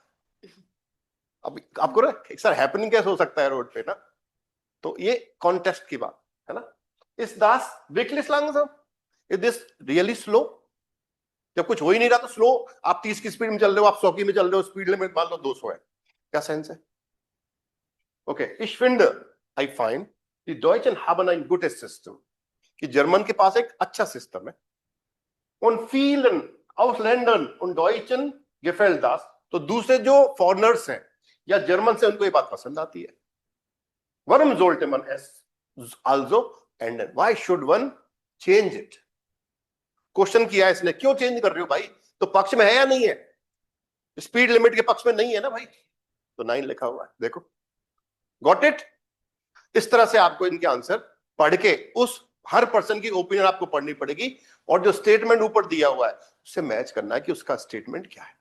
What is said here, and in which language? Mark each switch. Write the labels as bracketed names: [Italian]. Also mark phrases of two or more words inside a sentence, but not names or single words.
[Hindi] अब आपको [English] sir happening [Hindi] कैसे हो सकता है रोड पे ना, तो ये कॉन्टेस्ट की बात है ना। [German] Ist das wirklich langsam, [English] Is this really slow, [Hindi] जब कुछ हो ही नहीं रहा तो स्लो, आप 30 की स्पीड में चल रहे हो, आप 100 की में चल रहे हो, [English] speed limit [Hindi] मान लो 200 है, क्या सेंस है। ओके, [German] ich finde, [English] I find [German] die Deutschen haben ein gutes System, [Hindi] कि जर्मन के पास एक अच्छा सिस्टम है। [German] und vielen Ausländern und Deutschen gefällt das, [Hindi] तो दूसरे जो फॉरनर्स हैं या जर्मन से उनको ये बात पसंद आती है। [German] Warum sollte man es also ändern? [English] Why should one change it? [Hindi] क्वेश्चन किया है इसने, क्यों चेंज कर रहे हो भाई, तो पक्ष में है या नहीं है, [English] speed limit [Hindi] के पक्ष में नहीं है ना भाई, तो 9 लिखा हुआ है, देखो [English] got it. [Hindi] इस तरह से आपको इनके आंसर पढ़ के उस हर पर्सन की ओपिनियन आपको पढ़नी पड़ेगी, और जो स्टेटमेंट ऊपर दिया हुआ है उससे मैच करना है कि उसका स्टेटमेंट क्या है।